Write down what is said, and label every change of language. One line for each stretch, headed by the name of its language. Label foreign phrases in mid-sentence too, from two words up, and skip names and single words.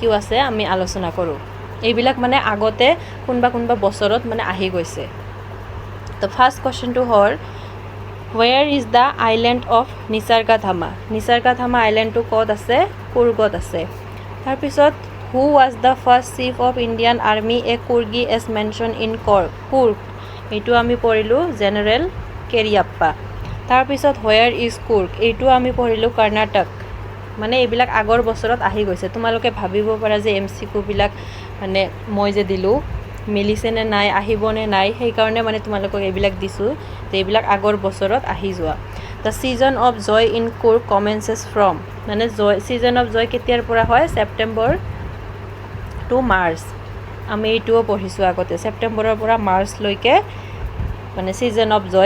Assamese: আছে আমি আলোচনা কৰোঁ এইবিলাক মানে আগতে কোনোবা বছৰত মানে আহি গৈছে তো
English: first questionটো
Assamese: হ'ল
English: where is the island of
Assamese: নিসৰ্গধামা আইলেণ্ডটো ক'ত আছে কুৰ্গত আছে তাৰপিছত
English: who was the first chief of Indian army a Coorgi as mentioned in Coorg
Assamese: এইটো আমি পঢ়িলোঁ জেনেৰেল কেৰিয়াপ্পা তাৰপিছত
English: where is Coorg
Assamese: এইটো আমি পঢ়িলোঁ কৰ্ণাটক মানে এইবিলাক আগৰ বছৰত আহি গৈছে তোমালোকে ভাবিব পাৰা যে MCQ বিলাক মানে মই যে দিলোঁ মিলিছে নে নাই আহিবনে নাই সেইকাৰণে মানে তোমালোকক এইবিলাক দিছোঁ যে এইবিলাক আগৰ বছৰত আহি যোৱা
English: the season of joy in Coorg commences from
Assamese: মানে
English: season of joy
Assamese: কেতিয়াৰ পৰা হয়
English: September to March
Assamese: আমি এইটোও পঢ়িছোঁ আগতে ছেপ্টেম্বৰৰ পৰা মাৰ্চলৈকে মানে
English: season of joy